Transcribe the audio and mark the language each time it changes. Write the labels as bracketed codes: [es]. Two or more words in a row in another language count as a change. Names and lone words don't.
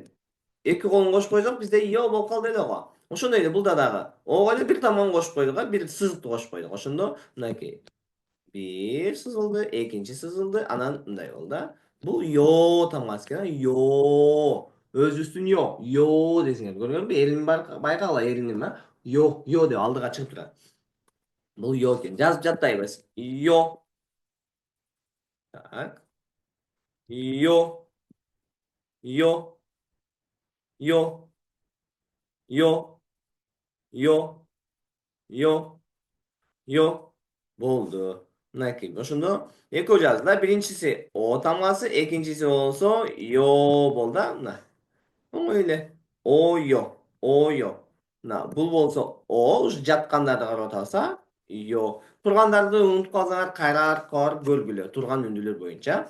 [ky] Эки колун кошуп койсок бизде йо болуп калды эле го. Ошондой эле булда дагы. Ого эле бир тамганы кошуп койдук, бир сызыкты кошуп койдук. Ошондо мынакей. Бир сызылды, экинчи сызылды, анан мындай болду да. Бул йо тамгасы экен, йо. Өзүбүздүн йо десиңер. Көрдүңөрбү? Эриним бар, байкагыла эриним, а. Йо деп алдыга чыгып турат. Бул йо экен. Жазып жаттайбыз. Йо. Так. Йо. Йо. Йо. Йо. Йо. Йо. Йо. Болду. Мынакей. Ошондо экөө жазды да. Биринчиси о тамгасы, экинчиси болсо йо болду да. Мына. Оңой эле. Ойо. Мына бул болсо ушу жаткандарды карап атабыз, а. Йо. Тургандарды унутуп калсаңар кайра артка барып көргүлө. Турган үндүүлөр боюнча.